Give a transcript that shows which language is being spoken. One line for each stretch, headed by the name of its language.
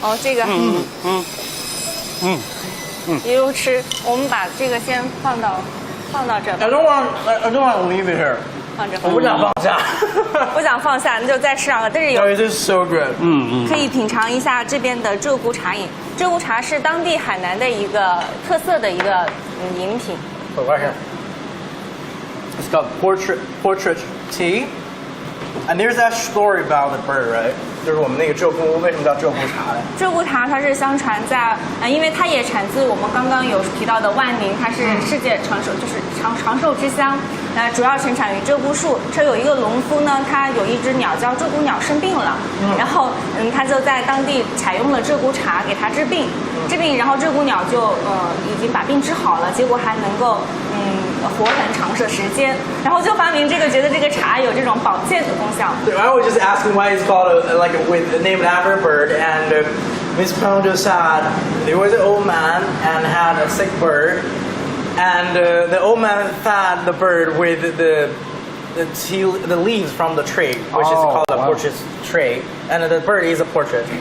Chinese: 哦这个，一路吃，我们把这个先放到这
English: I don't want to leave it here，
Chinese: 放这，我不想放下，不想放下，那就再吃两个，但是有
English: It is so good，
Chinese: 可以品尝一下这边的鹧鸪茶饮。鹧鸪茶是当地海南的一个特色的一个饮品。
English: Right here. It's called portrait tea, and there's that story about the bird, right?
Chinese: 就是我们那个鹧鸪为什么叫鹧鸪茶呢？鹧鸪茶它是相传在因为它也产自我们刚刚有提到的万宁，它是世界长寿就是长寿之乡。主要盛产于鹧鸪树。这有一个农夫呢，他有一只鸟叫鹧鸪鸟生病了，然后他就在当地采用了鹧鸪茶给它治病，然后鹧鸪鸟就已经把病治好了，结果还能够活很长的时间，然后就发明这个，觉得这个茶有这种保健的功效。
English: I was just asking why it's called named after a bird, and Miss Peng just said there was an old man and had a sick bird, and the old man fed the bird with the leaves from the tree, which is called a portrait tree, and the bird is a portrait.